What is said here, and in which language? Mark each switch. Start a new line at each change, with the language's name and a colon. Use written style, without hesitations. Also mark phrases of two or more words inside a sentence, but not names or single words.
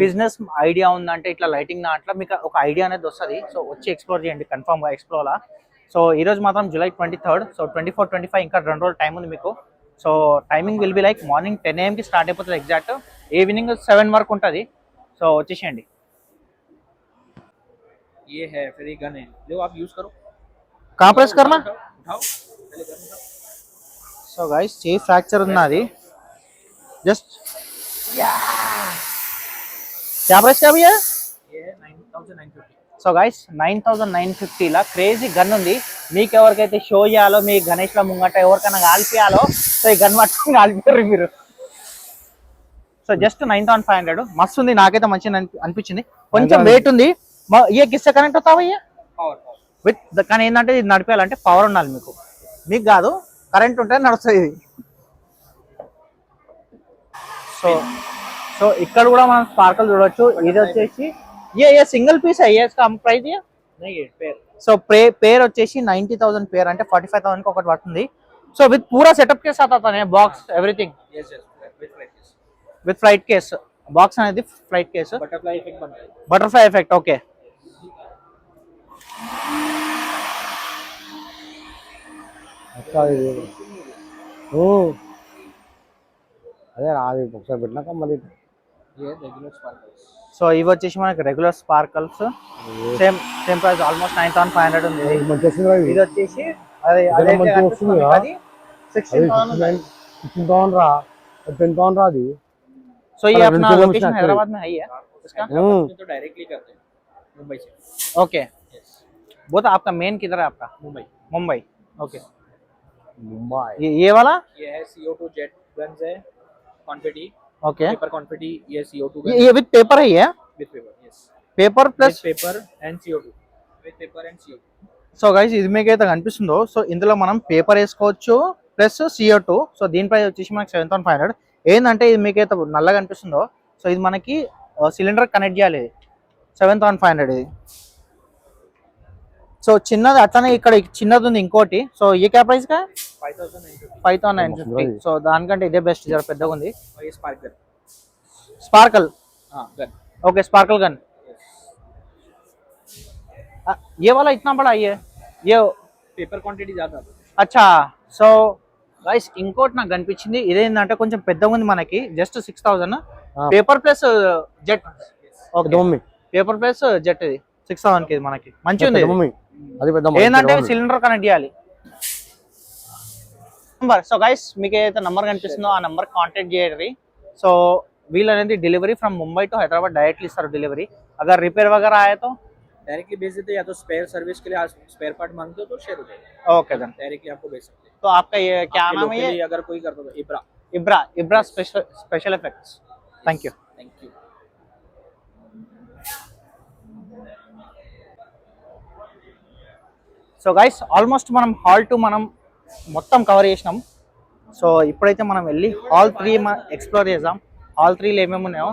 Telugu: బిజినెస్ ఐడియా ఉందంటే ఇట్లా లైటింగ్ దాంట్లో మీకు ఒక ఐడియా అనేది వస్తుంది. సో వచ్చి ఎక్స్ప్లోర్ చేయండి కన్ఫర్మ్ గా ఎక్స్ప్లోర్. సో ఈ రోజు మాత్రం July 23rd. సో 24, 25 ఇంకా 2 రోజులు టైం ఉంది మీకు. సో
English: timing will be like morning 10 AM
Telugu: కి స్టార్ట్ అయిపోతుంది ఎగ్జాక్ట్, ఈవినింగ్ 7 వరకు ఉంటుంది. సో వచ్చేసేయండి.
Hindi: ये है फिर ये गन है, लो आप यूज करो. कहाँ प्रेस करना? उठाओ पहले गन उठाओ.
Telugu: సో గైస్ చేయి ఫ్రాక్చర్ ఉన్నది. జస్ట్
Hindi: क्या प्राइस क्या भैया? ये है 9950.
Telugu: సో గైస్ 9950 లా క్రేజీ గన్ ఉంది. మీకు ఎవరికైతే షో చేయాలో, మీ గణేష్ లో ముంగట ఎవరికైనా కాల్పియాలో, సో ఈ గన్ పట్టుకుని కాల్పియారు మీరు. సో జస్ట్ 9500 మస్తు ఉంది, నాకైతే మంచిగా అనిపించింది. కొంచెం వెయిట్ ఉంది.
Hindi: ये किससे
Telugu: కనెక్ట్ అవుతావా पावर విత్, కానీ ఏంటంటే ఇది నడిపేయాలంటే పవర్ ఉండాలి మీకు కాదు, కరెంట్ ఉంటే నడుస్తుంది ఇది. సో సో ఇక్కడ కూడా మనం స్పార్కల్ చూడొచ్చు. ఇది వచ్చేసి ఏ సింగిల్ పీస్
Hindi: है ये इसका
Telugu: ప్రైస్ ये
Hindi: नहीं है पेयर.
Telugu: సో పేర్ వచ్చేసి 90,000 పేర్ అంటే 45,000 కి ఒకటి పడుతుంది. సో విత్ పూరా సెటప్
Hindi: के साथ आता है
English: box everything yes yes with flight with flight case.
Telugu: బాక్స్ అనేది
English: flight case, butterfly effect बनता है. butterfly effect.
Telugu: ఓకే అదే రాదు ఒకసారి పెట్టినాక మళ్ళీ.
English: ये regular sparkles.
Telugu: సో ఇవి వచ్చేసి మనకి
English: regular sparkles, same price almost
Telugu: 9,500 ఉంది. మంచి వస్తుంది కదా ఇది వచ్చేసి అదే అదే మంచిగా వస్తుంది కదా? అది 16,000. 16,000 రా, 10,000 రా అది. సో ये
Hindi: अरे अपना बिल्कुल हम लोकेशन स्टार्ट हैदराबाद में है ही है इसका. तो डायरेक्टली करते हैं मुंबई से. ओके वो तो आपका मेन किधर है आपका? मुंबई. मुंबई. ओके ముంబై ये वाला ये है CO2
English: jet guns
Hindi: है, कॉन्फिटी, ओके.
English: paper confetti.
Hindi: ये CO2 ये विद पेपर है ये,
English: with paper. yes, paper plus. paper and CO2, with paper and CO2.
Telugu: సో గైస్ ఇది మీకు అయితే కనిపిస్తుందో, సో ఇందులో మనం పేపర్ వేసుకోవచ్చు ప్లస్ CO2. సో దీని ప్రైస్ వచ్చేసి మనకి 7,500. ఏంటంటే ఇది మీకైతే నల్లగా కనిపిస్తుందో, సో ఇది మనకి సిలిండర్ కనెక్ట్ చేయాలి. 7,500 ఇది. సో చిన్నది అట్లనే ఇక్కడ చిన్నది ఉంది ఇంకోటి.
Hindi: సో ये क्या प्राइस का 5,950.
Telugu: 5,950. సో దానికంటే ఇదే బెస్ట్, జర పెద్దగా ఉంది.
Hindi: और ये स्पार्कल. स्पार्कल. हाँ गन. ओके
English: sparkle gun.
Hindi: ये वाला इतना बड़ा ये
English: paper quantity ज्यादा.
Hindi: अच्छा.
Telugu: సో గైస్ ఇంకోటి నాకు కనిపించింది, ఇదేంటంటే కొంచెం పెద్దగా ఉంది మనకి. జస్ట్ 6,000
English: paper plus jet.
Telugu: ఓకే మమ్మీ
English: paper plus jet
Telugu: ఇది 6,000 కి మనకి మంచిగా ఉంది. మమ్మీ అది పెద్ద ఏంటంటే సిలిండర్ కనెక్ట్ చేయాలి. నంబర్. సో గైస్ మీకు ఏదైతే నంబర్ కనిపిస్తుందో ఆ నంబర్ కాంటాక్ట్ చేయండి. సో వీళ్ళు అనేది
English: delivery from Mumbai to Hyderabad directly
Telugu: इస్తారు डिलीवरी.
Hindi: अगर रिपेयर वगैरह आया तो डायरेक्टली भेज देते, या तो
English: spare service
Hindi: के लिए आज
English: spare part
Hindi: मांगते हो तो शेयर हो जाएगा.
English: okay then.
Hindi: डायरेक्टली आपको भेज सकते हैं. तो आपका ये क्या नाम है? ये अगर कोई करता तो इब्रा. इब्रा स्पेशल इफेक्ट्स.
English: thank you. thank you.
Telugu: సో గైస్ ఆల్మోస్ట్ మనం హాల్ 2 మనం మొత్తం కవర్ చేసినాం. సో ఇప్పుడైతే మనం వెళ్ళి హాల్ 3 ఎక్స్ప్లోర్ చేద్దాం. హాల్ 3 లో ఏమేమి ఉన్నాయో.